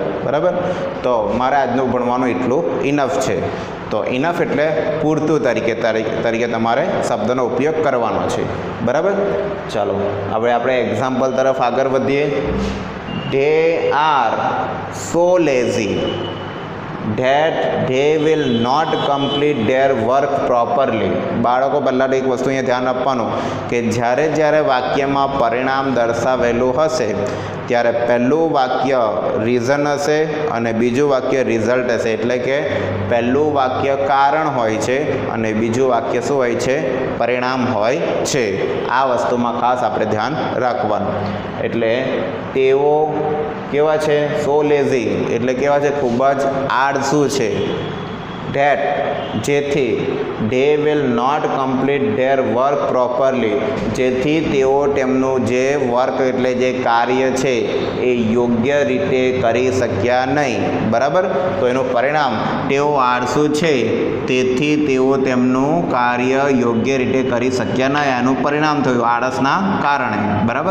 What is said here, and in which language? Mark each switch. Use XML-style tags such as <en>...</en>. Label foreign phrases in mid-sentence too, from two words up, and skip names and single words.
<gu>બરાબર. તો મારે આજનું ભણવાનું એટલું ઇનફ છે. તો ઇનફ એટલે પૂરતું તરીકે તમારે શબ્દનો ઉપયોગ કરવાનો છે. બરાબર. ચાલો હવે આપણે એક્ઝામ્પલ તરફ આગળ વધીએ.</gu> <en>they are so lazy that they will not complete their work properly.</en> <gu>બાળકો પહેલાં તો એક વસ્તુ અહીંયા ધ્યાન આપવાનું કે જ્યારે વાક્યમાં પરિણામ દર્શાવેલું હશે ત્યારે પહેલું વાક્ય રીઝન હશે અને બીજું વાક્ય રિઝલ્ટ હશે. એટલે કે પહેલું વાક્ય કારણ હોય છે અને બીજું વાક્ય શું હોય છે? પરિણામ હોય છે. આ વસ્તુમાં ખાસ આપણે ધ્યાન રાખવાનું. એટલે તેઓ કેવા છે?</gu> <en>so lazy</en> <gu>એટલે કેવા છે? ખૂબ જ આળસુ છે. ધેટ જેથી</gu> <en>they will not complete their work properly</en> <gu>જેથી તેઓ તેમનું જે વર્ક એટલે જે કાર્ય છે એ યોગ્ય રીતે કરી શક્યા નહીં. બરાબર. તો એનું પરિણામ તેઓ આળસુ છે તેથી તેઓ તેમનું કાર્ય યોગ્ય રીતે કરી શક્યા નહીં. એનું પરિણામ થયું આળસના કારણે. બરાબર.</gu>